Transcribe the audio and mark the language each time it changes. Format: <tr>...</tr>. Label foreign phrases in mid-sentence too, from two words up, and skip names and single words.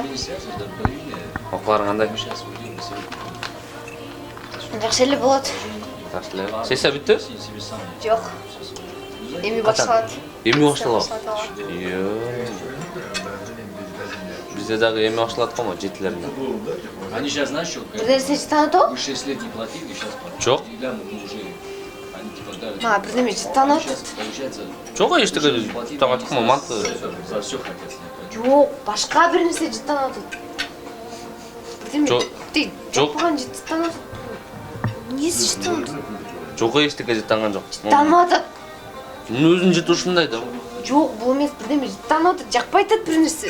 <ky>Окууларың кандай? Жакшы эле болот. Жакшы эле. Сессия бүттү? Жок. Эми башталат. Эми башталат? Бизде дагы эми башталат го, 7-леринде.</ky> <ru>Они сейчас знаешь что?</ru> <ky>Бир нерсе жыттанат?</ky> <ru>Мы 6 лет не платили, сейчас платят.</ru> <ky>Жок.</ky> <ru>Мы уже, они типа дали.</ru> <ky>Бир неме жыттанат?</ky> <ru>Сейчас получается.</ru> <ky>Жок, эчтеке жыттанат го, манты.</ky> <ru>За все хотят снять.</ru> <ky>Жок, башка бир нерсе жыттанат. Жок. Жок болгон жыттанат. Эмнеси жыттанат? Жок, эчтеке жыттанган жок. Жыттанып атат. Өзүнүн жыты ушундай да. Жок, бул эмес, бир неме жыттанып атат, жакпай атат бир нерсе.</ky>